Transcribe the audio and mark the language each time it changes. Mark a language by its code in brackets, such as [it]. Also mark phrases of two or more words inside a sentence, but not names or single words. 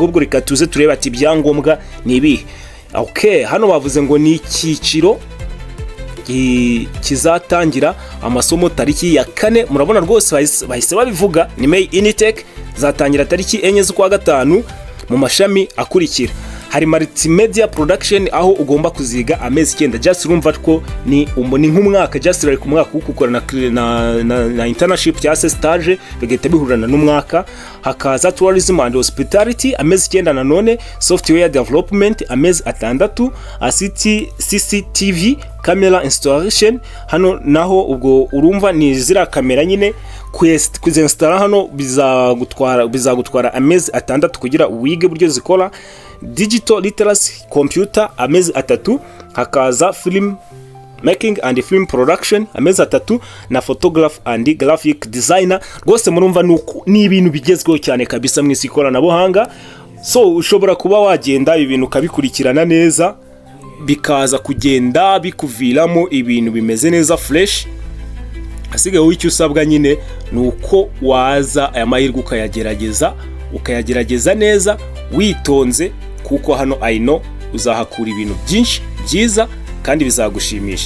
[rw] Ubwo reka tuze tureba ati ibyangombwa nibi. Okay, hano bavuze ngo ni icyiciro kizatangira amasomo tariki ya 4. Murabona rwose bahise babivuga ni [en] May Intake [rw] zatangira tariki 4 z'ukwa gatanu mu mashami akurikira. Hari Multimedia Production aho ugomba kuziga amezi 9. Just urumva ko ni nk'umwaka, [en] just like [rw] umwaka ukukora na internship cyangwa se stage bigahita bihurana n'umwaka. Hakaza Tourism and Hospitality amezi 9 na none, Software Development amezi 6, CCTV camera installation. Hano naho ubwo urumva ni zira kamera nyine kuzinstalla hano bizagutwara amezi 6 kugira wige buryo zikora. Digital literacy computer amezi 3. Hakaza Filmmaking and film production amezi 3 na [en] photograph and graphic designer. [rw] Rwose murumva ni ibintu bigezweho cyane kabisa mwisi ikoranabuhanga. So ushobora kuba wagenda ibintu kabikurikirana neza bikaza kugenda bikuviramo ibintu bimeze neza fresh. Asigaye w'icyo usabwa nyine nuko waza aya mahirwe ukayagerageza neza witonze, kuko hano [en] I know [rw] uzahakura ibintu byinshi byiza kandi bizagushimisha.